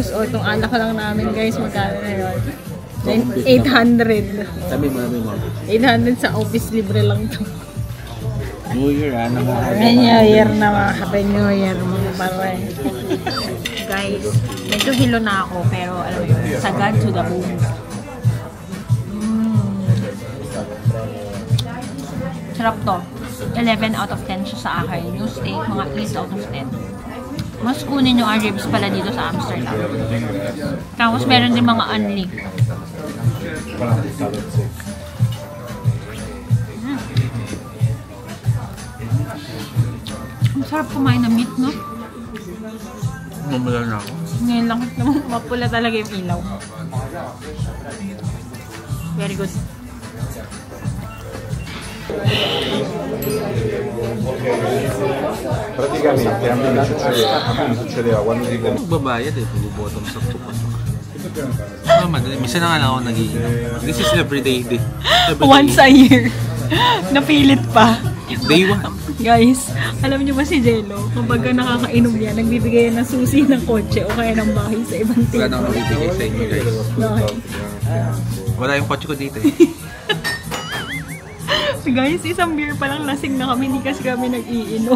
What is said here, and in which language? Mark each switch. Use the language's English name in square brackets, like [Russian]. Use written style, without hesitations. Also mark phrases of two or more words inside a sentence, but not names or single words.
[Filipino] O, itong alak lang namin guys, magkano na yun? 800. Sabi mo. 800 sa office, libre lang to. [English] New Year, Happy New Year [Filipino] na mga [English] Happy New Year [Filipino] mga pare. Guys, medyo hilo na ako, pero alam mo yun, sagad [English] to the bone. [Filipino] Sarap to. 11 [English] out of 10 [Filipino] siya sa akin. Yung steak, mga 8 [English] out of 10. [Filipino] Mas kunin yung ribs pala dito sa Amsterdam. Tapos meron din mga unleek. Ang sarap kumain ng meat, no? Mamula na ako. Ngayon lang mapula talaga yung ilaw. [English] Very good. [Italian] Praticamente a me succedeva quando dico [Filipino] Magbabayad eh, pag-bottom sa tupas. Madali. Minsan na nga lang ako nag-iinom. [English] This is everyday day. Once a year. [Filipino] Napilit pa. [English] Day 1. [Filipino] Guys, alam niyo ba si Jello? Kapag nakakainom niya, nagbibigay ng susi ng kotse o kaya ng bahay sa ibang tito. Wala na akong bibigay sa inyo guys. Okay. Wala yung kotse ko dito eh. Guys, isang beer pa lang lasing na kami, hindi kasi kami nag-iinom.